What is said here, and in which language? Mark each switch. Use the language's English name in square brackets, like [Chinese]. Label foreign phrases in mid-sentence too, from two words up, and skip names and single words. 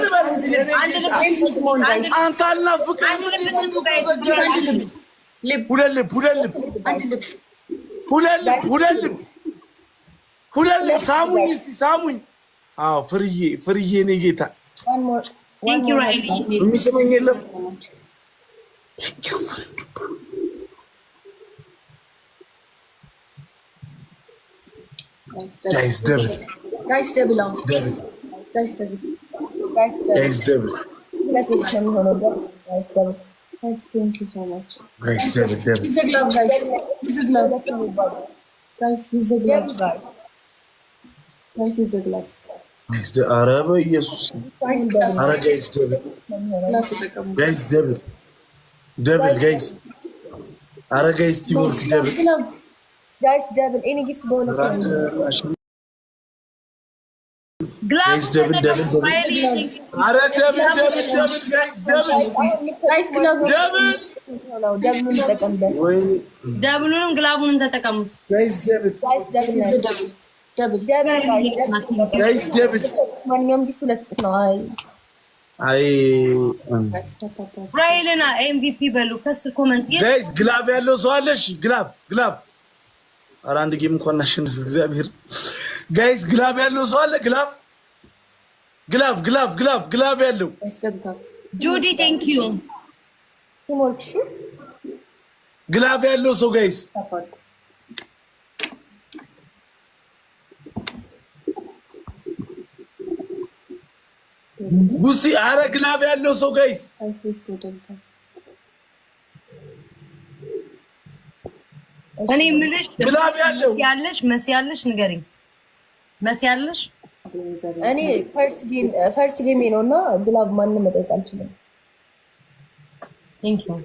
[Amharic] አንተ አልናፍቀኝ ሁለት ልብ ሳሙኝ እስቲ ሳሙኝ። አዎ ፍርዬ እኔ ጌታ የሚስመኝ የለም። [English] Guys, double. guys double Guys, double. Let's get him on a double. Guys, double. Thank you so much. Guys, double. He's a glove, guys. He's a glove. Guys, he's a glove. Guys, he's a glove. Guys, the Arab, yes. Guys, glove. Ara, guys, double. Guys, double. Double, guys. Ara, guys, teamwork, double. Glove. Guys, double. Any gift ball of Guys, double. Ara, double, guys, double. Guys, glove. [Amharic] double ተቀምጠን ደብሉንም ግላቡንም ተጠቀሙት። [English] Guys, double. Guys, double ነው። Double. double Guys, double. [Amharic] ማንኛውም ጊፍት ሁለት ነው። አይ [English] Guys, tap. [Amharic] ራይልና ኤምቪፒ በሉ ከስር ኮመንት [English] guys glove [Amharic] ያለው ሰው አለ? እሺ ግላብ ኧረ አንድ ጌም እንኳን እናሸንፍ። እግዚአብሔር [English] guys glove [Amharic] ያለው ሰው አለ? ግላብ ያለው [English] Guys, double. ጁዲ thank you [Amharic] ቲምወርክ እሺ ግላብ ያለው ሰው ጋይስ [English] Tap. [Amharic] ውስቲ ኧረ ግላብ ያለው ሰው ጋይስ [English] Guys, let's go double. [Amharic] እኔ የምልሽ ግላብ ያለው መሲ ያለሽ ንገሪኝ። መሲ ያለሽ እኔ [English] first game [Amharic] ነውና ግላብ ማንንም መጠየቅ አልችልም። [English] thank you